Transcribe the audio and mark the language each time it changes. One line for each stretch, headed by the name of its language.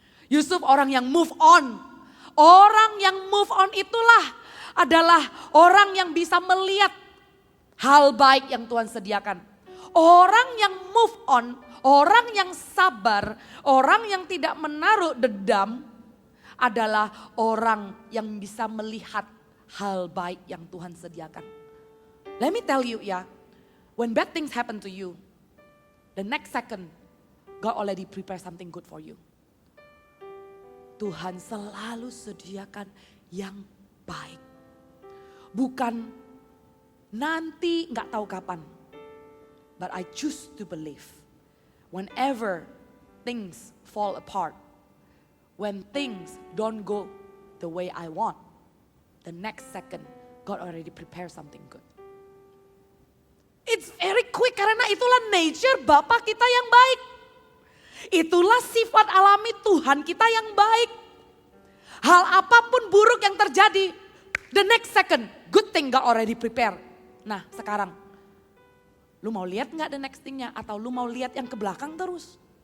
Indonesian: Yusuf orang yang move on. Orang yang move on itulah adalah orang yang bisa melihat hal baik yang Tuhan sediakan. Orang yang move on, orang yang sabar, orang yang tidak menaruh dendam adalah orang yang bisa melihat hal baik yang Tuhan sediakan.
English: Let me tell you ya, when bad things happen to you, the next second God already prepare something good for you.
Indonesian: Tuhan selalu sediakan yang baik. Bukan nanti gak tahu kapan.
English: But I choose to believe whenever things fall apart, when things don't go the way I want, the next second God already prepare something good. It's very quick
Indonesian: karena itulah nature Bapa kita yang baik. Itulah sifat alami Tuhan kita yang baik. Hal apapun buruk yang terjadi,
English: the next second good thing God already prepare.
Indonesian: Nah sekarang, lu mau lihat gak
English: the next thing-
Indonesian: nya atau lu mau lihat yang ke belakang terus?